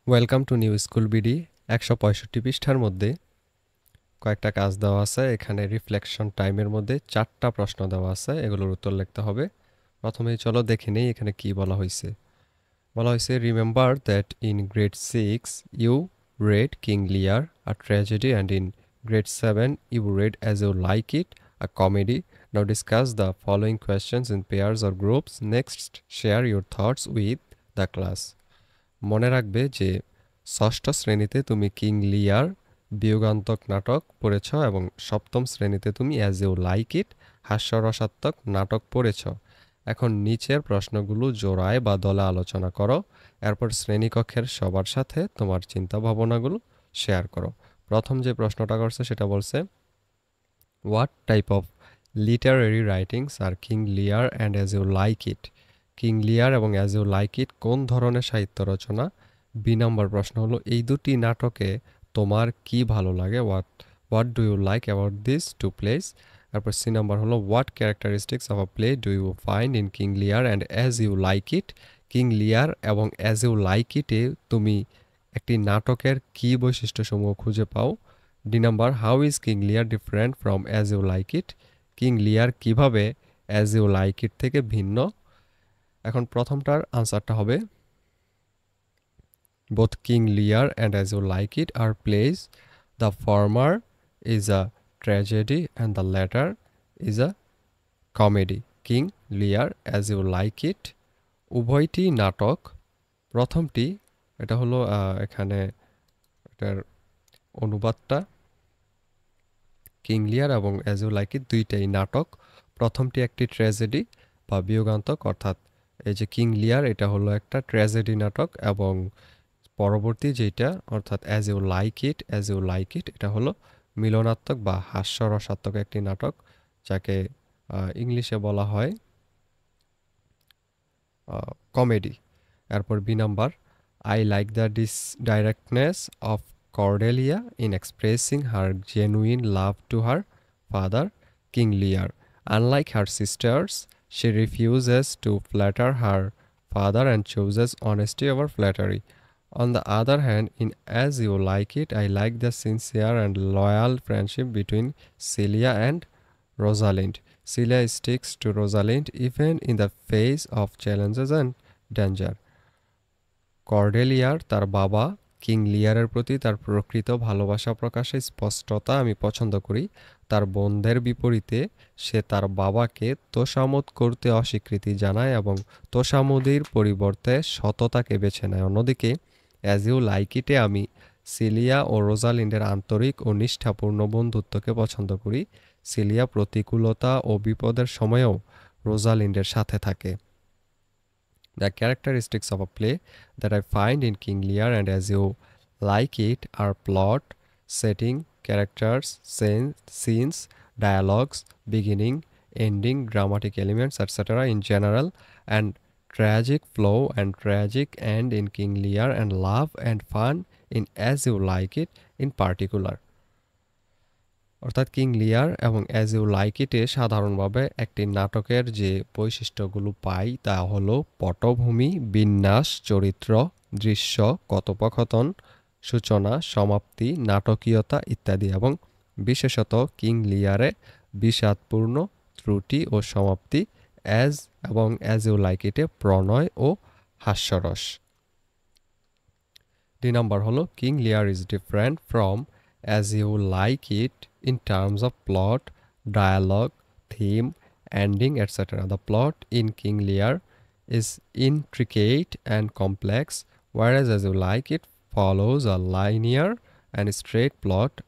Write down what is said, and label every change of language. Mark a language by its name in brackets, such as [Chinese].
[Bangla] Welcome to new school BD ১৬৫ পৃষ্ঠার মধ্যে কয়েকটা কাজ দেওয়া আছে। এখানে রিফ্লেকশন টাইমের মধ্যে ৪টা প্রশ্ন দেওয়া আছে, এগুলোর উত্তর লিখতে হবে। প্রথমেই চলো দেখে নেই এখানে কি বলা হয়েছে। বলা হয়েছে, [English] Remember that in grade 6 you read King Lear, a tragedy, and in grade 7 you read As You Like It, a comedy. Now discuss the following questions in pairs or groups. Next, share your thoughts with the class. [Bangla] মনে রাখবে যে ষষ্ঠ শ্রেণীতে তুমি king লিয়ার বিয়োগান্তক নাটক পড়েছ এবং সপ্তম শ্রেণীতে তুমি অ্যাজ ইউ লাইক ইট হাস্যরসাত্মক নাটক পড়েছ। এখন নিচের প্রশ্নগুলো জোড়ায় বা দলে আলোচনা করো, এরপর শ্রেণীকক্ষের সবার সাথে তোমার চিন্তা ভাবনাগুলো শেয়ার করো। প্রথম যে প্রশ্নটা করছে সেটা বলছে, [English] What type of literary writings are King Lear and As You Like It. [Bangla] King লিয়ার এবং অ্যাজ ইউ লাইক ইট কোন ধরনের সাহিত্য রচনা? বি নম্বর প্রশ্ন হলো, এই দুটি নাটকে তোমার কি ভালো লাগে? [English] What do you like about this two place? [Bangla] তারপর সি নাম্বার হলো, [English] What characteristics of a play do you find in King Lear and As You Like It. [Bangla] King লিয়ার এবং অ্যাজ ইউ লাইক ইটে তুমি একটি নাটকের কী বৈশিষ্ট্যসমূহ খুঁজে পাও? [English] D number, how is King Lear different from As You Like It. [Bangla] King লিয়ার কীভাবে অ্যাজ ইউ লাইক ইট থেকে ভিন্ন? এখন প্রথমটার আনসারটা হবে, [English] both King Lear and As You Like It are plays. The former is a tragedy and the latter is a comedy. [Bangla] King Lear, As You Like It উভয়টি নাটক। প্রথমটি, এটা হলো এখানে এটার অনুবাদটা, কিং লিয়ার এবং অ্যাজ ইউ লাইক ইট দুইটাই নাটক। প্রথমটি একটি ট্র্যাজেডি বা বিয়োগান্তক, অর্থাৎ এই যে কিং লিয়ার এটা হলো একটা ট্র্যাজেডি নাটক, এবং পরবর্তী যেটা অর্থাৎ অ্যাজ ইউ লাইক ইট এটা হলো মিলনাত্মক বা হাস্যরসাত্মক একটি নাটক, যাকে ইংলিশে বলা হয় কমেডি। এরপর B number, [English] I like the directness of Cordelia in expressing her genuine love to her father King Lear. Unlike her sisters, she refuses to flatter her father and chooses honesty over flattery. On the other hand, in As You Like It, I like the sincere and loyal friendship between Celia and Rosalind. Celia sticks to Rosalind even in the face of challenges and danger. [Bangla] কর্ডেলিয়ার তার বাবা king লিয়ারের প্রতি তার প্রকৃত ভালোবাসা প্রকাশে স্পষ্টতা আমি পছন্দ করি। তার বোনদের বিপরীতে সে তার বাবাকে তোষামোদ করতে অস্বীকৃতি জানায় এবং তোষামোদির পরিবর্তে সততাকে বেছে নেয়। অন্যদিকে অ্যাজ ইউ লাইক ইটে আমি সিলিয়া ও রোজালিন্ডের আন্তরিক ও নিষ্ঠাপূর্ণ বন্ধুত্বকে পছন্দ করি। সিলিয়া প্রতিকূলতা ও বিপদের সময়েও রোজালিন্ডের সাথে থাকে। [English] The characteristics of a play that I find in King Lear and As You Like It are plot, setting, characters, scenes, dialogues, beginning, ending, dramatic elements, etc. in general, and tragic flow and tragic end in King Lear, and love and fun in As You Like It in particular. [Bangla] অর্থাৎ king লিয়ার এবং as you like ইটে সাধারণভাবে একটি নাটকের যে বৈশিষ্ট্যগুলো পাই তা হলো পটভূমি, বিন্যাস, চরিত্র, দৃশ্য, কথোপকথন, সূচনা, সমাপ্তি, নাটকীয়তা ইত্যাদি, এবং বিশেষত কিং লিয়ারে বিষাদপূর্ণ ত্রুটি ও সমাপ্তি, অ্যাজ ইউ লাইক ইটে প্রণয় ও হাস্যরস। ডি নাম্বার হলো, [English] King Lear is different from As You Like It in terms of plot, dialogue, theme, ending, etc. The plot in King Lear is intricate and complex, whereas As You Like It follows a linear and straight plot.